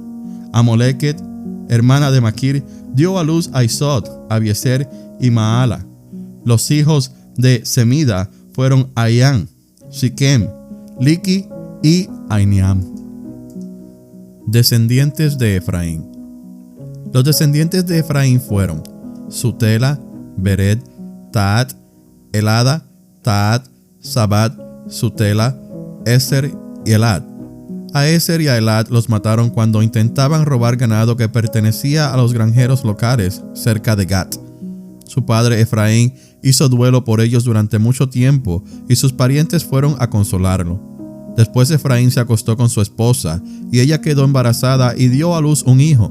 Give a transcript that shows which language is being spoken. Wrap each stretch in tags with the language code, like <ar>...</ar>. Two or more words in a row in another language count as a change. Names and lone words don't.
<es>Amolequet, hermana de Maquir, dio a luz a Isod, Abiezer y Maala. Los hijos de Semida fueron Ayán, Siquem, Liki y Ainiam. Descendientes de Efraín. Los descendientes de Efraín fueron Sutela, Bered, Taat, Elada, Taat, Sabat, Sutela, Eser y Elad. A Eser y a Elad los mataron cuando intentaban robar ganado que pertenecía a los granjeros locales cerca de Gat. Su padre Efraín hizo duelo por ellos durante mucho tiempo y sus parientes fueron a consolarlo. Después Efraín se acostó con su esposa y ella quedó embarazada y dio a luz un hijo.</es>